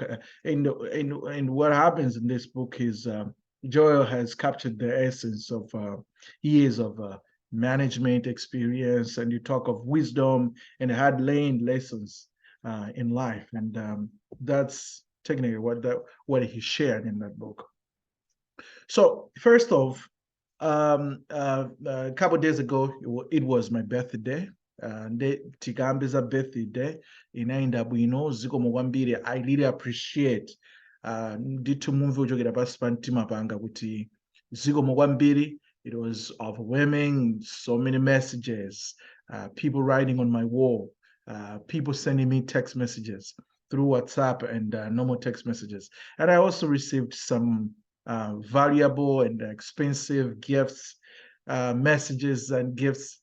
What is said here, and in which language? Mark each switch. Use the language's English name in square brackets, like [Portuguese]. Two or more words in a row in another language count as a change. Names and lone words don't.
[English] And what happens in this book is Joel has captured the essence of years of management experience, and you talk of wisdom and hard-learned lessons in life, and that's technically what he shared in that book. So first off, a couple of days ago, it was my birthday. [Nyanja] Nde tikambiza birthday inaenda bwino zikomo kwambiri. [English] I really appreciate [Nyanja] ndithu mumve uchokera pasi pa mtima panga kuti zikomo kwambiri. [English] It was overwhelming, so many messages, people writing on my wall, people sending me text messages through WhatsApp and normal text messages. And I also received some valuable and expensive gifts, messages and gifts.